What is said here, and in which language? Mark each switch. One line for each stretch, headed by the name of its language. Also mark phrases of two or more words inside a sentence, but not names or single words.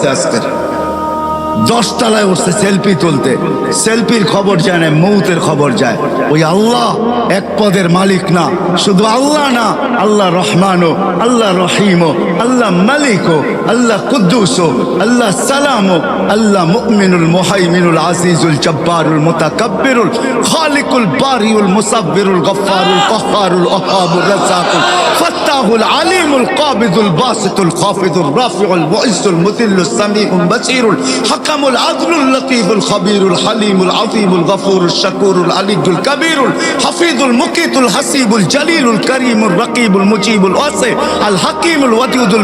Bangla: আজকের 10 তলায় উঠছে সেলফি তুলতে, সেলফির খবর যায় না, মৌতের খবর যায়। ওই আল্লাহ এক পদের মালিক না, শুধু আল্লাহ না, আল্লাহ রহমানও, আল্লাহ রহিমও, আল্লাহ মালিকও, আল্লাহ কুদ্দুসও, আল্লাহ সালামও,
Arabic: الله المؤمن المهيمن العزيز الجبار المتكبر الخالق البارئ المصور الغفار القهار الوهاب الرزاق الفتاح العليم القابض الباسط الخافض الرافع المعز المذل السميع البصير الحكم العدل اللطيف الخبير الحليم العظيم الغفور الشكور العلي الكبير الحفيظ المقيت الحسيب الجليل الكريم الرقيب المجيب الواسع الحكيم الودود